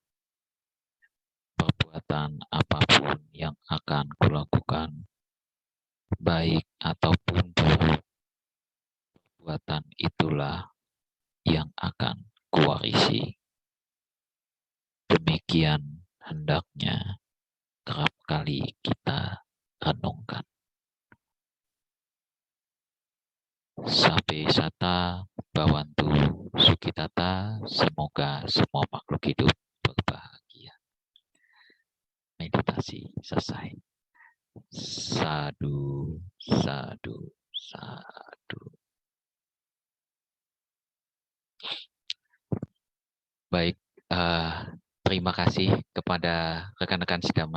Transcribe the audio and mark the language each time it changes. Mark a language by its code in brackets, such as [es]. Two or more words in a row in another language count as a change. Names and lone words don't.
[id] Perbuatan apapun yang akan kulakukan, baik ataupun buruk, perbuatan itulah yang akan kuwarisi. Demikian hendaknya kerap kali kita renungkan. [pi] Sabe sata bawantu sukitata, [id] semoga semua makhluk hidup berbahagia. Meditasi selesai. [pi] Sadu, sadu, sadu. [id] Baik, terima kasih kepada rekan-rekan sedama